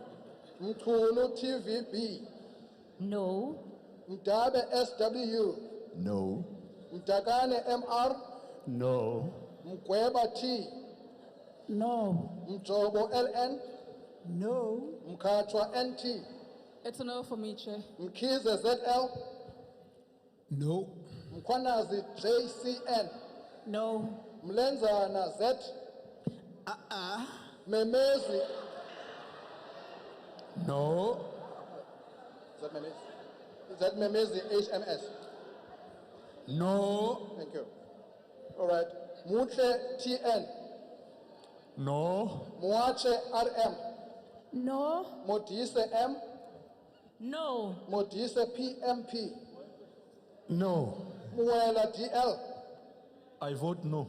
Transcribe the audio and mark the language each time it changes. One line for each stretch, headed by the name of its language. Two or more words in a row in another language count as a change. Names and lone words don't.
English: Mkulu TVB, No. Mdabe SW, No. Mdakane MR, No. Mgweba T, No. Mjobo LN, No. Mkachwa NT, It's a no for me, Chair. Mkize ZL, No. Mkwanazi JCN, No. Mlenzana Z, Memezi, No. is that Memezi? Is that Memezi HMS? No. Thank you. All right. Mutle TN, No. Muache RM, No. Modise M, No. Modise PMP. No. Muela DL. I vote no.